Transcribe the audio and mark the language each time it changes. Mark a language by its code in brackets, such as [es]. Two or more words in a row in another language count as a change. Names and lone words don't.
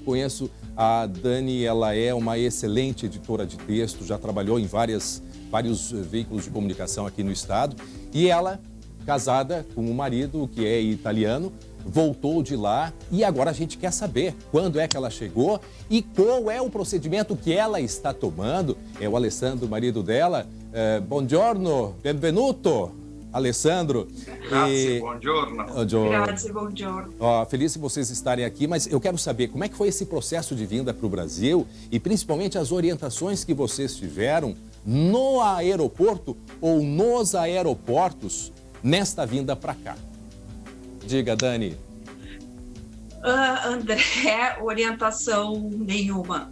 [pt] Conheço a Dani, ela é uma excelente editora de texto, já trabalhou em vários veículos de comunicação aqui no estado. E ela, casada com um marido que é italiano, voltou de lá e agora a gente quer saber quando é que ela chegou e qual é o procedimento que ela está tomando. É o Alessandro, o marido dela. [it] Buongiorno, benvenuto, Alessandro. Grazie, buongiorno. Grazie, buongiorno. [pt] Feliz de vocês estarem aqui, mas eu quero saber como é que foi esse processo de vinda para o Brasil e principalmente as orientações que vocês tiveram no aeroporto ou nos aeroportos nesta vinda para cá. Diga, Dani. André, orientação nenhuma.